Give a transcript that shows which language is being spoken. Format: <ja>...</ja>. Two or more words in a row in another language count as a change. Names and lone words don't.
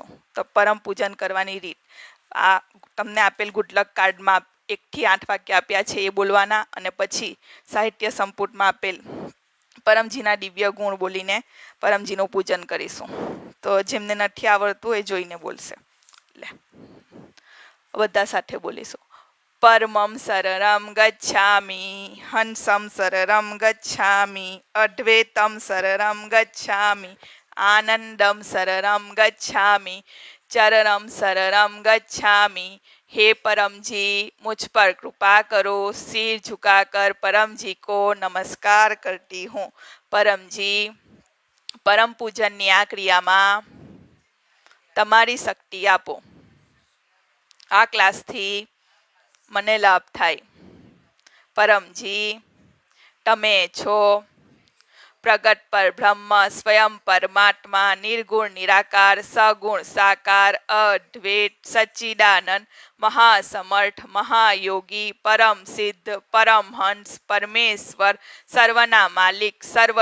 <gu>તો પરમ પૂજન કરવાની રીત, આ તમને આપેલ ગુડલક કાર્ડમાં 1 થી 8 વાક્ય આપ્યા છે એ બોલવાના, અને પછી સાહિત્ય સંપુટમાં આપેલ પરમજીના દિવ્ય ગુણ બોલીને પરમજીનું પૂજન કરીશું. તો જેમને નથી આવડતું એ જોઈને બોલશે. બધા સાથે બોલીશું.</gu> <sa>परमं शरणं गच्छामि, हंसं शरणं गच्छामि, अद्वैतं शरणं गच्छामि, आनंदं शरणं गच्छामि, चरणं शरणं गच्छामि.</sa> <hi>हे परम जी, मुझ पर कृपा करो. सिर झुकाकर परम जी को नमस्कार करती हूँ.</hi> <gu>परम जी, परम पूजनની આ ક્રિયામાં તમારી શક્તિ આપો. આ ક્લાસથી મને લાભ થાય. પરમજી, તમે છો પ્રગટ પર બ્રહ્મ, સ્વયં પરમાત્મા, નિર્ગુણ નિરાકાર, સગુણ સાકાર, અદ્વૈત સચ્ચિદાનંદ, મહાસમર્થ, મહાયોગી, પરમ સિદ્ધ, પરમહંસ, પરમેશ્વર, સર્વના માલિક, સર્વ</gu>